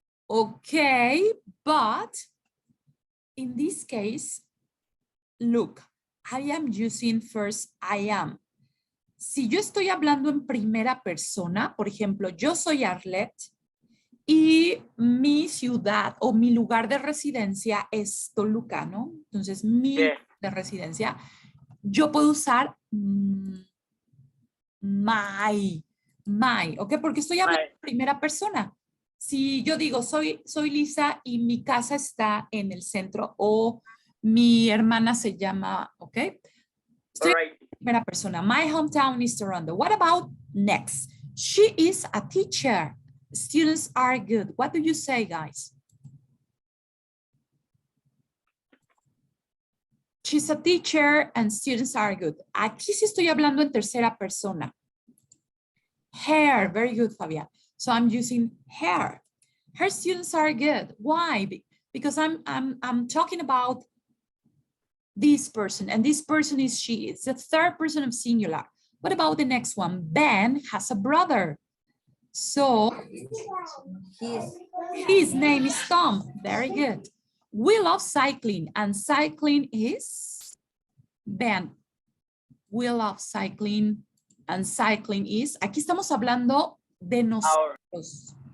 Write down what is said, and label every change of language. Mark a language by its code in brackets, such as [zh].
[en] Okay, but in this case, look, I am using first I am. [es] Si yo estoy hablando en primera persona, por ejemplo, yo soy Arlette Y mi ciudad o mi lugar de residencia es Toluca, ¿no? Entonces, mi [en] Yes. [es] lugar de residencia, yo puedo usar my, ¿ok? Porque estoy hablando en primera persona. Si yo digo, soy Lisa y mi casa está en el centro o mi hermana se llama, ¿ok? Estoy [en] All right. [es] en primera persona. [en] My hometown is Toronto. What about next? She is a teacher. Students are good. What do you say, guys? She's a teacher and students are good. [es] Aquí sí estoy hablando en tercera persona. [en] Her, very good, Fabian. So I'm using her. Her students are good. Why? Because I'm talking about this person, and this person is she. It's the third person of singular. What about the next one? Ben has a brother. So his name is Tom. Very good. We love cycling, and cycling is Ben. We love cycling, and cycling is. [es] Aquí estamos hablando de nosotros.